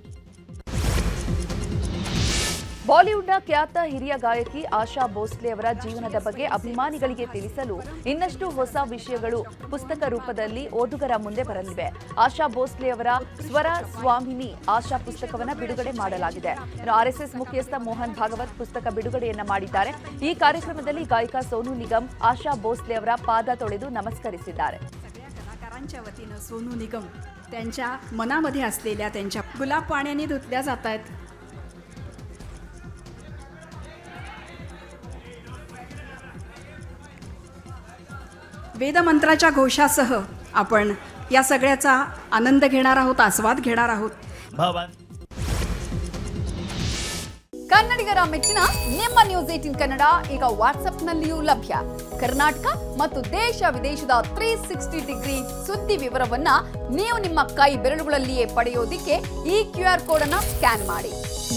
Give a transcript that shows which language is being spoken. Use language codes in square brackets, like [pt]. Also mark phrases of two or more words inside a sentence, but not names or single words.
[kn] ಬಾಲಿವುಡ್ನ ಖ್ಯಾತ ಹಿರಿಯ ಗಾಯಕಿ ಆಶಾ ಭೋಸ್ಲೆ ಅವರ ಜೀವನದ ಬಗ್ಗೆ ಅಭಿಮಾನಿಗಳಿಗೆ ತಿಳಿಸಲು ಇನ್ನಷ್ಟು ಹೊಸ ವಿಷಯಗಳು ಪುಸ್ತಕ ರೂಪದಲ್ಲಿ ಓದುಗರ ಮುಂದೆ ಬರಲಿವೆ. ಆಶಾ ಭೋಸ್ಲೆ ಅವರ ಸ್ವರ ಸ್ವಾಮಿನಿ ಆಶಾ ಪುಸ್ತಕವನ್ನು ಬಿಡುಗಡೆ ಮಾಡಲಾಗಿದೆ. ಆರ್ಎಸ್ಎಸ್ ಮುಖ್ಯಸ್ಥ ಮೋಹನ್ ಭಾಗವತ್ ಪುಸ್ತಕ ಬಿಡುಗಡೆಯನ್ನ ಮಾಡಿದ್ದಾರೆ. ಈ ಕಾರ್ಯಕ್ರಮದಲ್ಲಿ ಗಾಯಕ ಸೋನು ನಿಗಮ್ ಆಶಾ ಭೋಸ್ಲೆ ಅವರ ಪಾದ ತೊಳೆದು ನಮಸ್ಕರಿಸಿದ್ದಾರೆ. [mr] कलाकारांच्या वतीनं सोनू निगम त्यांच्या मनामध्ये असलेल्या त्यांच्या गुलाब पाण्याने धुतल्या जात आहेत. वेदमंत्राच्या घोषासह आपण या सगळ्याचा आनंद घेणार आहोत, आस्वाद घेणार आहोत. [kn] ಕನ್ನಡಿಗರ ಮೆಚ್ಚಿನ ನಿಮ್ಮ ನ್ಯೂಸ್ 18 ಕನ್ನಡ ಈಗ ವಾಟ್ಸ್ಆಪ್ನಲ್ಲಿಯೂ ಲಭ್ಯ. ಕರ್ನಾಟಕ ಮತ್ತು ದೇಶ ವಿದೇಶದ 360 ಡಿಗ್ರಿ ಸುದ್ದಿ ವಿವರವನ್ನ ನೀವು ನಿಮ್ಮ ಕೈ ಬೆರಳುಗಳಲ್ಲಿಯೇ ಪಡೆಯೋದಿಕ್ಕೆ ಈ QR ಕೋಡ್ ಅನ್ನು ಸ್ಕ್ಯಾನ್ ಮಾಡಿ.